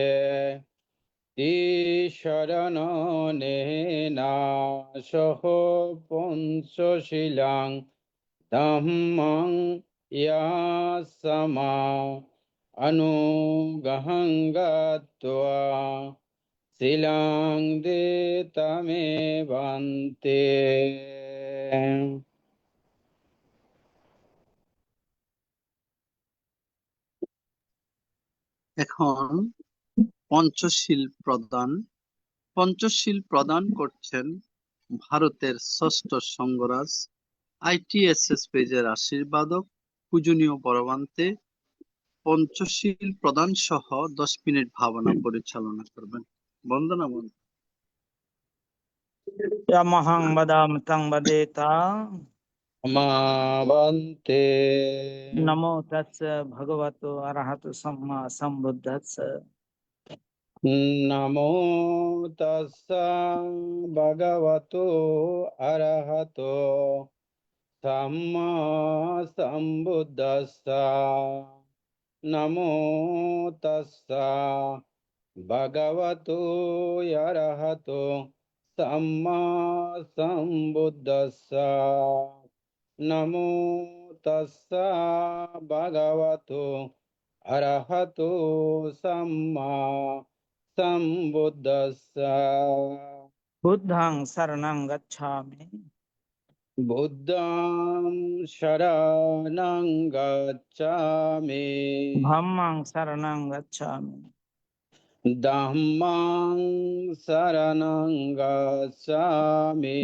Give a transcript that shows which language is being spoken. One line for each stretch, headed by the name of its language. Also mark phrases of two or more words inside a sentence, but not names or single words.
Pali: তিসরণেন সহ পঞ্চশীলং ধাম্মং ইয়াসমা অনুগহং গত্বা শিলং দেতমেবন্তে
Bangla: এখন পঞ্চশীল প্রদান করছেন ভারতের ষষ্ঠ সঙ্গরাজ ITSS পেজের আশীর্বাদক পূজনীয় বড়বান্তে। পঞ্চশীল প্রদান সহ 10 মিনিট ভাবনা পরিচালনা করবেন। বন্দনা বন্ধু।
Pali: यमहं वदामि तं वदेता মা বন্তে नमो तस्य भगवतो अरहतो सम्मा सम्बुद्धस्य নমো তাস্সা ভগবতো অরহতো সাম্মা সম্বুদ্ধাস্সা নমো তাস্সা ভগবতো অরহতো সাম্মা সম্বুদ্ধাস্সা নমো তাস্সা ভগবতো অরহতো সাম্মা সম্বুদ্ধাস্সা बुद्धं शरणं गच्छामि বুদ্ধং শরণং গচ্ছামি धम्मं शरणं गच्छामि Dhammang saranang gacchami.